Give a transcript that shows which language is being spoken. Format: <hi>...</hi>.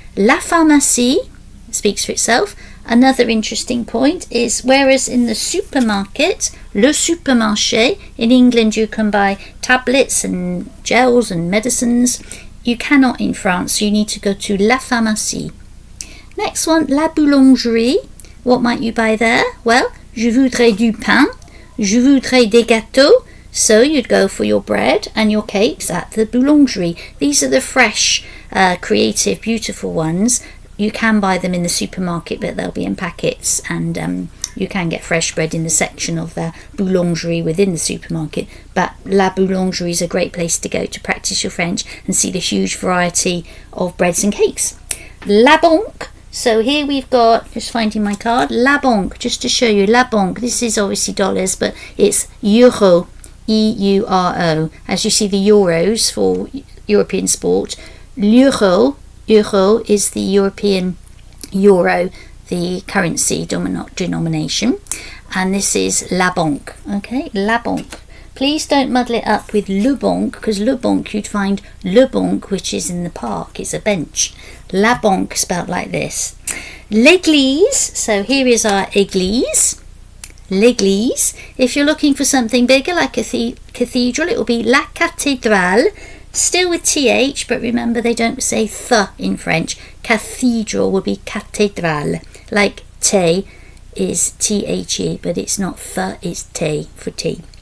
<en>La pharmacie speaks for itself. Another interesting point is, whereas in the supermarket, le supermarché, in England you can buy tablets and gels and medicines, you cannot in France, you need to go to la pharmacie. Next one, la boulangerie. What might you buy there?</en> <fr>Well, je voudrais du pain, je voudrais des gâteaux.</fr> <en>So you'd go for your bread and your cakes at the boulangerie. These are the fresh, creative, beautiful ones. You can buy them in the supermarket, but they'll be in packets, and you can get fresh bread in the section of the boulangerie within the supermarket. But la boulangerie is a great place to go to practice your French and see the huge variety of breads and cakes. La banque. So here we've got, just finding my card, la banque, just to show you, la banque. This is obviously dollars, but it's euro, E-U-R-O. As you see, the euros for European sport. L'euro. Euro is the European euro, the currency denomination, and this is la banque. Okay, la banque. Please don't muddle it up with le banque, because le banque you'd find le banque, which is in the park, it's a bench. La banque spelled like this. L'église, so here is our église.</en> <fr>L'église.</fr> <en>If you're looking for something bigger like a cathedral, it will be la cathédrale. Still with TH, but remember they don't say th in French. Cathedral would be cathédrale. Like T is THE, but it's not th, it's T for T.</en>